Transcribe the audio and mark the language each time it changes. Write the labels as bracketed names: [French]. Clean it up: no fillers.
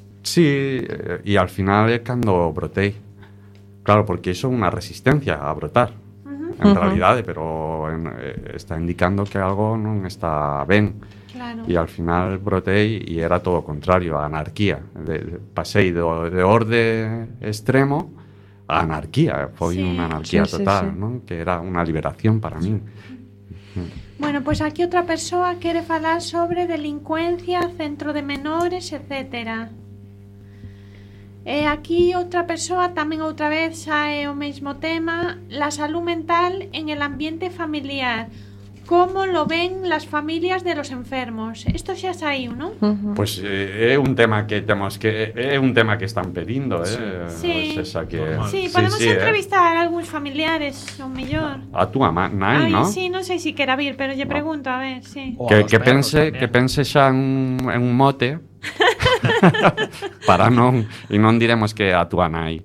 [Galician] Sí, e al final é cando brotei. Claro, porque iso é unha resistencia a brotar. Uh-huh. En uh-huh. realidade, pero está indicando que algo non está ben. Claro. E al final brotei e era todo o contrario, a anarquía. Pasei de orde extremo a anarquía. Foi sí, unha anarquía sí, total, sí, sí. Non? Que era unha liberación para min. Bueno, pues aquí outra persoa quere falar sobre delincuencia, centro de menores, etcétera. [Spanish] Aquí otra persona, también otra vez, [Galician] sae o [Spanish] mismo tema, la salud mental en el ambiente familiar. ¿Cómo lo ven las familias de los enfermos? Esto ya es ahí, ¿no? Pues un tema que tenemos que un tema que están pidiendo, ¿eh? Sí, pues esa que... sí podemos sí, entrevistar a algunos familiares, o mejor. A tu mamá, Nai, ¿no? Sí, no sé si quiera ver, pero yo pregunto, a ver, sí. Que [Galician] pense [Spanish] también. Que pense ya en un mote... [Galician] para non e non diremos que a tua nai.